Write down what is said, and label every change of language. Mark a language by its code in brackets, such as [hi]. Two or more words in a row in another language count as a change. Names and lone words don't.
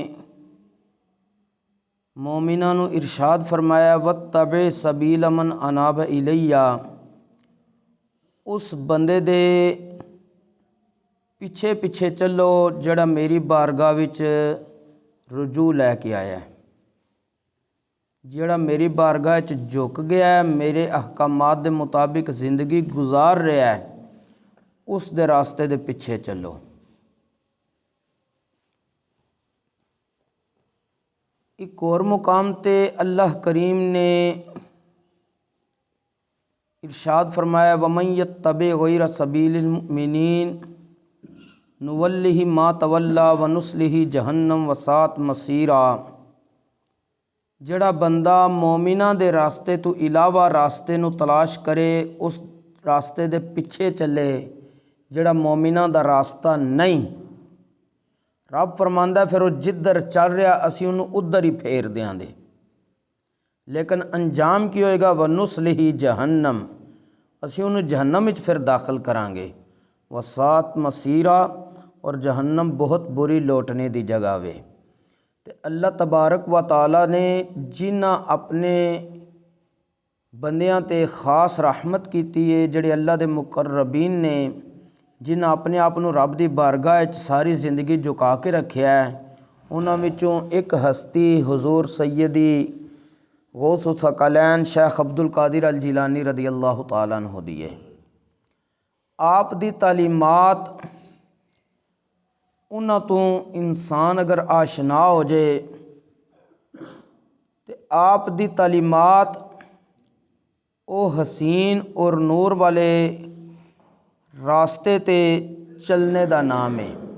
[pa] مومناں نو ارشاد فرمایا [ar] واتبع سبیل من اناب الی، [pa] اس بندے دے پیچھے پیچھے چلو جڑا میری بارگاہ وچ رجوع لے کے آیا ہے، جڑا میری بارگاہ وچ جھک گیا ہے، میرے احکامات دے مطابق زندگی گزار رہا ہے، اس دے راستے دے پیچھے چلو۔ ایک اور مقام تے اللہ کریم نے ارشاد فرمایا [ar] وَمَن يَتَّبِعْ غَيْرَ سَبِيلِ الْمُؤْمِنِينَ نُوَلِّهِ مَا تَوَلَّى وَنُصْلِهِ جَهَنَّمَ وَسَاءَتْ مَصِيرًا، [pa] جڑا بندہ مومناں دے راستے تو علاوہ راستے نو تلاش کرے، اس راستے دے پیچھے چلے جڑا مومناں دا راستہ نہیں، رب فرماندا ہے پھر وہ جدھر چل رہا اسی انہوں ادھر ہی پھیر دیاں دے، لیکن انجام کی ہوئے گا [ar] وَنُصْلِهِ جَهَنَّمَ، [pa] اسی انہوں جہنم وچ پھر داخل کران گے، [ar] وَسَاءَتْ مَصِيرًا، [pa] اور جہنم بہت بری لوٹنے دی جگہ وے۔ تے اللہ تبارک و تعالی نے جنہ اپنے بندیاں تے خاص رحمت کیتی ہے، جڑے اللہ دے مقربین نے، جنہ اپنے آپ نو رب دی بارگاہ وچ ساری زندگی جھکا کے رکھیا ہے، انہاں وچوں ایک ہستی حضور سیدی غوث الثقلین شیخ عبد القادر الجیلانی [ar] رضی اللہ تعالیٰ عنہ [pa] دی ہے۔ آپ دی تعلیمات انہاں تو انسان اگر آشنا ہو جائے تو آپ دی تعلیمات او حسین اور نور والے راستے تے چلنے دا نام ہے۔